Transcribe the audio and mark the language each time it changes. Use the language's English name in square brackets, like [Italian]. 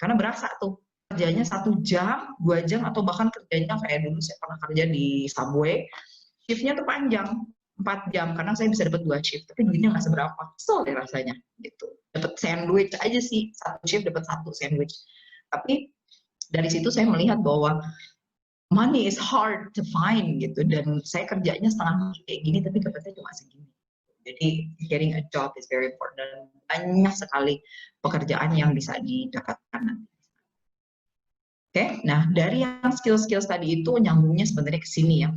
[Indonesian] Karena berasa tuh, kerjanya 1 jam, 2 jam, atau bahkan kerjanya kayak dulu saya pernah kerja di Subway, shift-nya tuh panjang, 4 jam, karena saya bisa dapat 2 shift, tapi duitnya nggak seberapa, kesel deh rasanya, gitu. Dapat sandwich aja sih, 1 shift dapat 1 sandwich. Tapi dari situ saya melihat bahwa [English] money is hard to find [Indonesian] gitu, dan saya kerjanya setengah kayak gini tapi dapatnya cuma segini. [English] Jadi getting a job is very important. [Indonesian] Banyak sekali pekerjaan yang bisa didapatkan nanti. Oke, nah dari yang skills-skills tadi itu nyambungnya sebenarnya ke sini ya.